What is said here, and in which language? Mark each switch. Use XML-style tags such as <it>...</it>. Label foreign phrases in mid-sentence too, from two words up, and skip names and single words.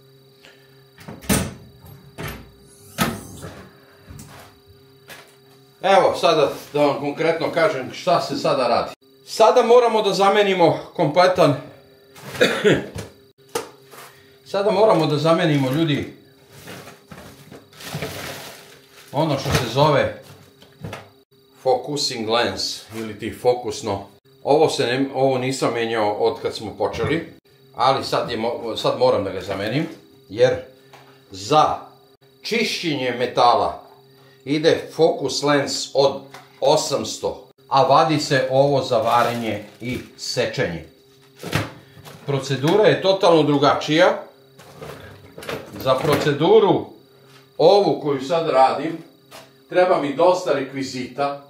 <sr>Evo sada da vam konkretno kažem šta se sada radi. Sada moramo da zamenimo kompletan, ljudi, ono što se zove</sr> <en>focusing lens</en> <sr>ili ti fokusno. Ovo nisam menjao od kad smo počeli, ali sad moram da ga zamenim, jer za čišćenje metala ide</sr> <en>focus lens</en> <sr>od 800, a vadi se ovo za varenje i sečenje. Procedura je totalno drugačija. Za proceduru ovu koju sad radim, treba mi dosta rekvizita.</sr>